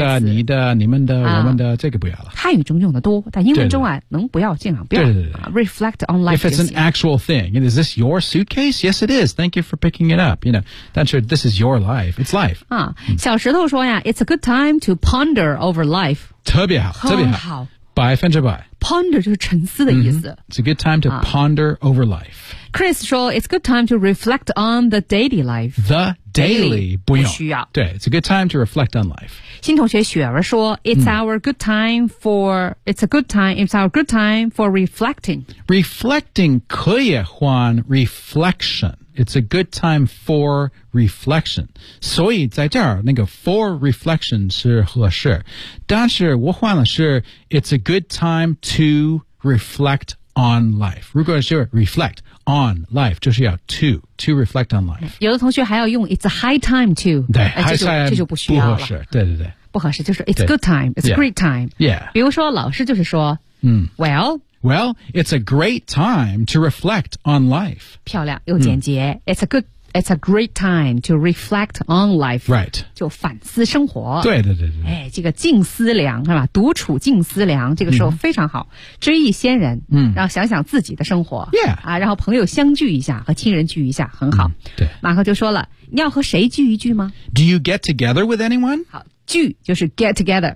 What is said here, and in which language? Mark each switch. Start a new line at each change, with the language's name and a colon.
Chinese: 我的、你的、你们的、我们的，这个不要了。汉语中用的多，但英文中啊，对对能不要尽量不要。对对对、
English: 啊、reflect on life. If it's an actual thing, is this your suitcase? Yes, it is. Thank you for picking it up. You know, that's your. This is your life. It's life. 啊，
Chinese: 小石头说呀、
English: 嗯、，It's a good time to ponder over life.
Chinese: 特别好，特别好，百分之百。 Ponder 就是沉思的意思。 Mm-hmm.
English: It's a good time to、ponder over life. Chris 说 It's a good time to reflect on the daily life. The daily
Chinese: 不需要。
English: 对 It's a good time to reflect on life. 新同学雪儿说 It's、嗯、our good time for It's a good time It's our good time for reflecting. Reflecting 可以换 reflection. It's a good time for reflection.
Chinese: 所以在这儿那个
English: for reflection
Chinese: 是合适。但是我换了是
English: It's a good time to reflect on life. 如果是 reflectOn life,
Chinese: 就是要
English: to reflect on life.
Chinese: 有的同学还要用
English: it's a high time to.
Chinese: 对、这就不需要了。不合适，对对对。不合适，就是
English: it's a good time, it's a great time. Yeah.
Chinese: 比如说老师就是说、嗯、
English: Well, it's a great time to reflect on life. 漂亮又简洁、嗯、It's a great time to reflect on life. Right.
Chinese: 就反思生活。对对对对。哎，这个静思量是吧？独处静思量，这个时候非常好。 Mm-hmm. 追忆先人，嗯、mm-hmm. ，然后想想自己的生活。
English: Yeah.
Chinese: 啊，然后朋友相聚一下，和亲人聚一下，很好。 Mm-hmm. 对。马克就说了，你要和谁聚一聚吗
English: ？Do you get together with anyone?
Chinese: 好，聚就是
English: get together、